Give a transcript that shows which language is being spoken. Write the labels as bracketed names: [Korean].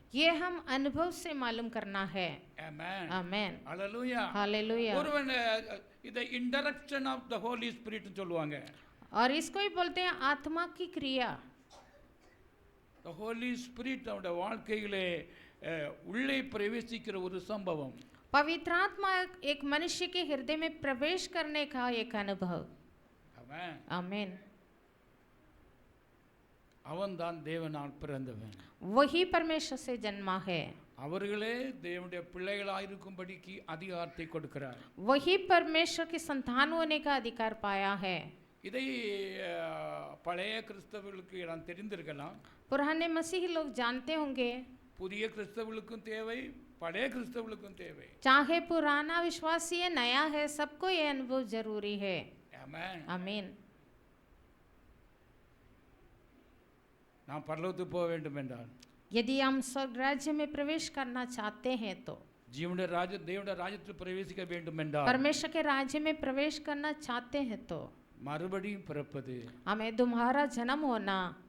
[Hindi] ये हम अनुभव से मालूम करना है। [Tamil] ஆமென். [Hindi] आमेन। [Tamil] ஹalleluya. [Hindi] हालेलुया। [Tamil] ஒருவன் இதை [English] interaction of the Holy Spirit [Tamil] சொல்லுவாங்க. [Hindi] और इसको ही बोलते हैं आत्मा की क्रिया। [Tamil] த ஹோலி ஸ்பிரிட் நம்முடைய வாழ்க்கையிலே உள்ளே பிரவேசிக்கிற ஒரு சம்பவம். [Hindi] पवित्र आत्मा एक मनुष्य के हृदय में प्रवेश करने का एक अनुभव। [Tamil] ஆமென். [Hindi] आमीन। [Tamil] அவன்தான் தேவனால் பிறந்தவன். [Hindi] वही परमेश्वर से जन्मा है। [Tamil] அவர்களே தேவனுடைய பிள்ளைகளாக இருக்கும்படிக்கு அதிகாரத்தை கொடுக்கிறார். [Hindi] वही परमेश्वर की संतान होने का अधिकार पाया है। [Tamil] இதை பழைய கிறிஸ்தவர்களுக்கு எல்லாம் தெரிந்திருக்கலாம். [Hindi] पुराने मसीही लोग जानते होंगे, [Tamil] புதிய கிறிஸ்தவர்களுக்கும் தேவை, பழைய கிறிஸ்தவர்களுக்கும் தேவை. [Hindi] चाहे पुराना विश्वासी है, नया है, सबको ये अनुभव जरूरी है। [Tamil] ஆமென். [Hindi] आमीन। [Tamil] நாம் பரலோகத்துக்கு போக வேண்டும் என்றால், [Hindi] यदि हम स्वर्ग राज्य में प्रवेश करना चाहते हैं तो, [Tamil] தேவனுடைய ராஜ்யத்தில் பிரவேசிக்க வேண்டும் என்றால், [Hindi] परमेश्वर के राज्य में प्रवेश करना चाहते हैं तो [Tamil] மறுபடியும் பிறப்பது [Hindi] हमें तुम्हारा जन्म होना